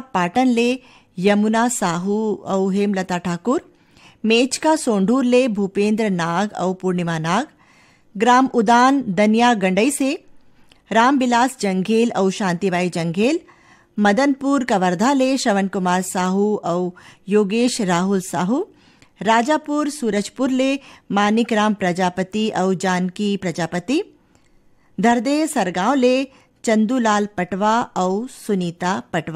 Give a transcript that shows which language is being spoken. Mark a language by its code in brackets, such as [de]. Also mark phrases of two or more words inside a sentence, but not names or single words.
[hne] पाटन ले यमुना साहू और हेमलता ठाकुर, मेचका सोंढूर ले भूपेंद्र नाग और पूर्णिमा नाग, ग्राम उदान दनिया गंडई से रामबिलास जंघेल और शांतिबाई जंघेल, मदनपुर कवर्धा ले श्रवण कुमार साहू और योगेश राहुल साहू, राजापुर सूरजपुर ले मानिक राम प्रजापति और जानकी प्रजापति, धरदे सरगांव ले चंदूलाल पटवा और सुनीता पटवा।